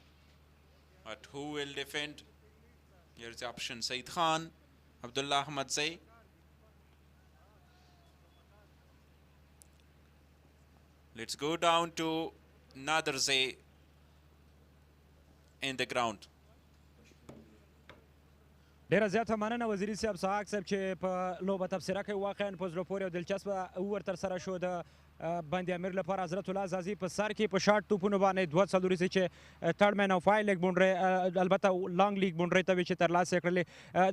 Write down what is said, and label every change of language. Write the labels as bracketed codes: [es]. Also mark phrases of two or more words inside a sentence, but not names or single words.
[en] But who will defend? Here's the option: Saeed Khan, Abdullah Ahmad Zai. Let's go down to Nader Zai in the ground. [ps] ډیره زیاته مننه وزیري صاحب سحاق صاحب چې په لوبه تبصره کوي. واقعا په زړه پورې او دلچسپه اوور ترسره شو د بند-e-Amir لپاره. حضرت الله زازي په سر کې په شارټ توپونو باندې 2 څلوريزې چې [en] third man [ps] او [en] fine leg boundary [ps] البته [en] long leg boundary [ps] ته چې ترلاسه کړلې.